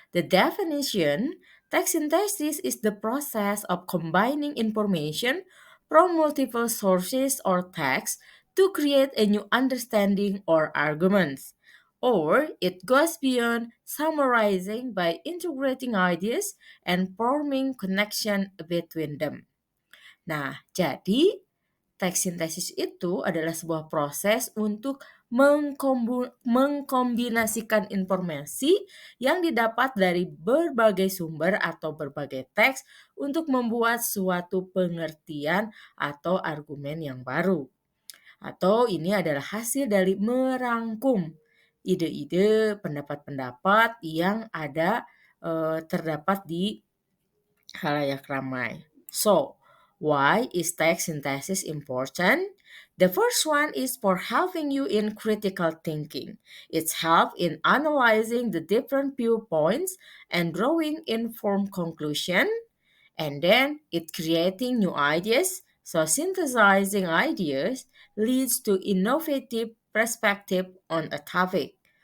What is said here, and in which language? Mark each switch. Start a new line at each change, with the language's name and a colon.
English: The definition: text synthesis is the process of combining information from multiple sources or text to create a new understanding or arguments. Or it goes beyond summarizing by integrating ideas and forming connection between them.
Indonesian: Nah, jadi teks sintesis itu adalah sebuah proses untuk mengkombinasikan informasi yang didapat dari berbagai sumber atau berbagai teks untuk membuat suatu pengertian atau argumen yang baru. Atau ini adalah hasil dari merangkum ide-ide, pendapat-pendapat yang ada terdapat di halayak ramai.
English: So, why is text synthesis important? The first one is for helping you in critical thinking. It's help in analyzing the different viewpoints and drawing informed conclusion. And then it creating new ideas. So synthesizing ideas leads to innovative perspective on a topic.